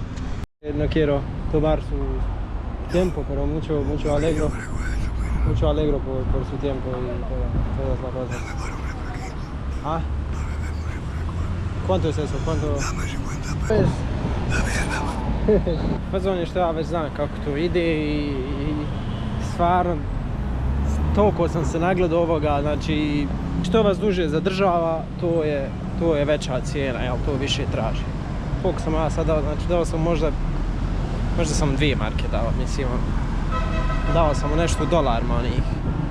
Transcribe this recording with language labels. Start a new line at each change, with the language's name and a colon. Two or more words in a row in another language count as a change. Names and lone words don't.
Spanish: No quiero tomar su tiempo, pero mucho alegro. Mucho alegro por su tiempo y todas las cosas. Dame para un refresquito. Ah, Para beberme un refresco. ¿cuánto es eso? ¿Cuánto? Dame 50 Pues, pesos. Dame.
Bosnian: Fazon je što ja već znam kako to ide i stvarno toliko sam se nagledao ovoga, znači što vas duže zadržava, to je veća cijena, jel, to više traži. Koliko sam ja sad dao, znači dao sam možda sam 2 marke dao, mislim, dao sam nešto u dolarima onih